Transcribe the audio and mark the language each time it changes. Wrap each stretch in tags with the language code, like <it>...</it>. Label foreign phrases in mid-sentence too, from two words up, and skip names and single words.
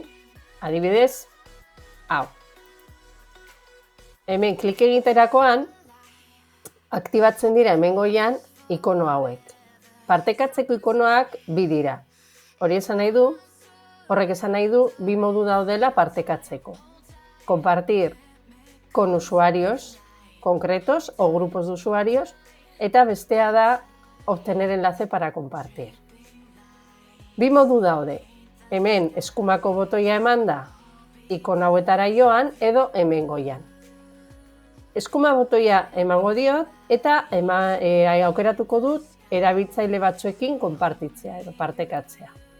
<eu>Adibidez, hau. Hemen klik egiterakoan, aktibatzen dira hemen goian ikono hauek. Partekatzeko ikonoak bi dira. Horrek esan nahi du, bi modu daudela partekatzeko.</eu> <es>Compartir con usuarios concretos o grupos de usuarios,</es> <eu>eta bestea da</eu> <es>obtener enlace para compartir.</es> <eu>Bi modu daude. Hemen eskumako botoia emanda ikono hauetara joan edo hemen goian. Eskuma botoia emango diot eta aukeratuko dut erabiltzaile batzuekin konpartitzea edo partekatzea.</eu>